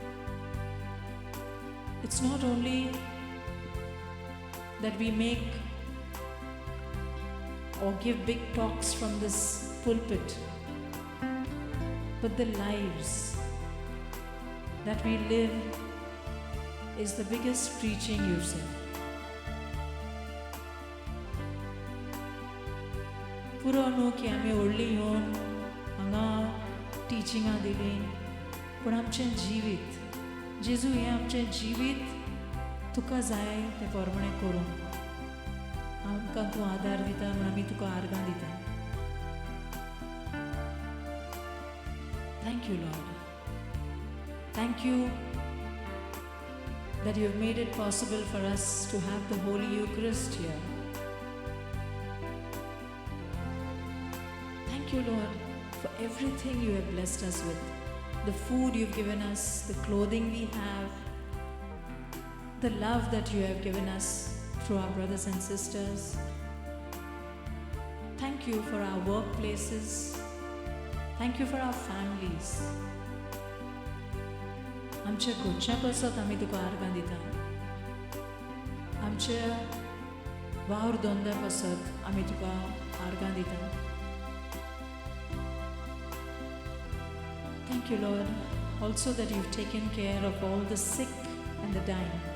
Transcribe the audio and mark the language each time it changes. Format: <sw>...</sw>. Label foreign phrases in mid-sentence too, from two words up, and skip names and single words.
<en>It's not only that we make or give big talks from this pulpit, but the lives that we live is the biggest preaching you've said.</en> <kok>पुरो न्हू की आमी व्हडली येवन हांगा टिचिंगां दिलीं, पूण आमचें जिवीत जेजू हें आमचें जिवीत तुका जाय तें पोरमणें करूंक आमकां तूं आदार दिता म्हूण आमी तुका आर्गां दिता.</kok> <en>Thank you, Lord. Thank you that you have made it possible for us to have the Holy Eucharist here. Thank you, Lord, for everything you have blessed us with. The food you've given us, the clothing we have, the love that you have given us through our brothers and sisters. Thank you for our workplaces. Thank you for our families.</en> <kok>आमच्या घरच्या पासत आमी तुका आर्गां दिता. आमच्या वावर धंद्या पासत आमी तुका आर्गां दिता.</kok> <en>Thank you, Lord, also that you've taken care of all the sick and the dying.</en>